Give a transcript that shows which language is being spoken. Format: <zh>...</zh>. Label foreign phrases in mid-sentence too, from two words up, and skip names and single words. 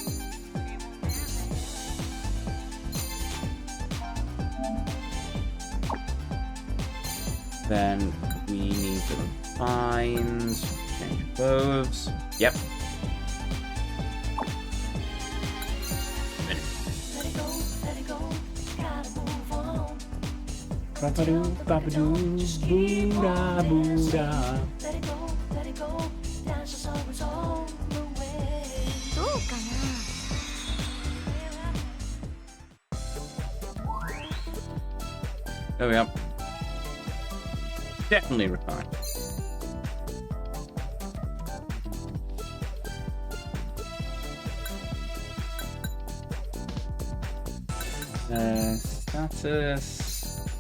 <en>Then we need to find, change clothes. Yep. Let it go, let it go, gotta move on. Babadoo, babadoo, boo-da, boo-da. Let it go, dance us always all the way.</en> <ja>どうかな</ja> <en>There we go. Definitely refined. Status.</en>